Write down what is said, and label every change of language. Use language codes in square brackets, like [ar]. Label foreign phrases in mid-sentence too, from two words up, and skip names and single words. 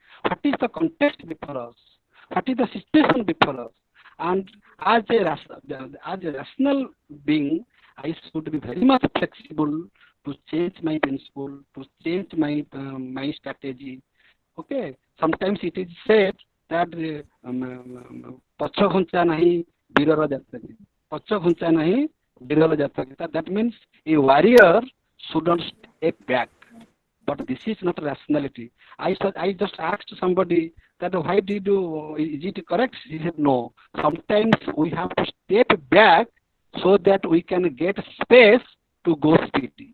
[en] What is the context before us? What is the situation before us? And as a rational being, I should be very much flexible to change my principle, to change my strategy. Okay, sometimes it is said that [or] ପଛ ଘୁଞ୍ଚା ନାହିଁ ବୀରର ଜାତକ, ପଛ ଘୁଞ୍ଚା ନାହିଁ ବୀରର ଜାତକ. [en] That means a warrior shouldn't step back. But this is not rationality. I just asked somebody that why did you, is it correct? He said no. Sometimes we have to step back so that we can get space to go speedy.